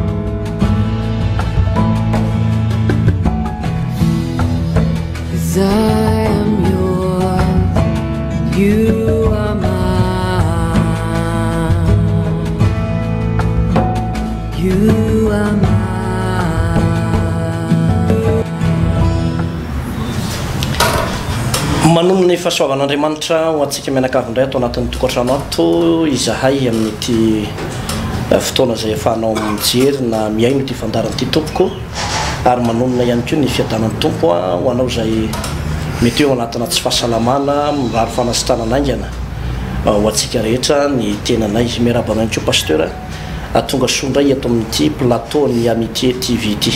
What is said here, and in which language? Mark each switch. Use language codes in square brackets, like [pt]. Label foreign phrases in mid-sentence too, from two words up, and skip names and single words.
[en] 'Cause I am yours and you are mine. You are mine. [mg] Manomana ny fahasoavan'Andriamanitra ho antsika mianakavindray atao anatin'ny tokantrano ato izahay amin'ity fotoana izay ahafahanao mijery na miaino ity fandaran'ity tompoko ary manomana ihany koa ny fiadanan'ny tompo ho anao izay mety eo anatina tsy fahasalamana mirary fanasitranana aingana ho antsika rehetra ny tenanay miarabana ihany koa pasteur tonga sondray eto amin'ity plateau ny Amitié TV ity.